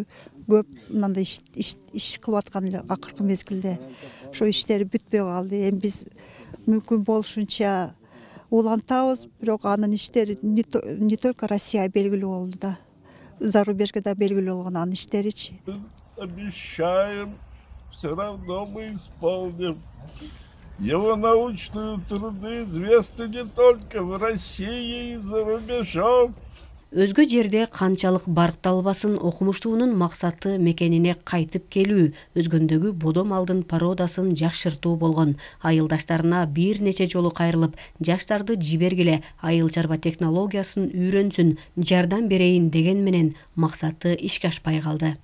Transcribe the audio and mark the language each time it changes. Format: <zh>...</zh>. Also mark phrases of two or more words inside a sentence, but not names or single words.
<ky>Көп мындай иш кылып аткан эле акыркы мезгилде. Ошо иштери бүтпөй калды. Эми биз мүмкүн болушунча улантабыз, бирок анын иштери</ky> <ru>не только Россия</ru> <ky>белгилүү болду да. Зарубежге да белгилүү болгон анын иштеричи.</ky> <ru>Обещаем, все равно мы исполним. Его научные труды известны не только в России и за рубежом.</ru> <ky>Өзгө жерде канчалык баркталбасын окумуштуунун максаты мекенине кайтып келүү, өзгөндөгү бодом алдын породасын жакшыртуу болгон. Айылдаштарына бир нече жолу кайрылып, жаштарды жибергиле, айыл чарба технологиясын үйрөнсүн, жардам берейин деген менен максаты ишке ашпай калды.</ky>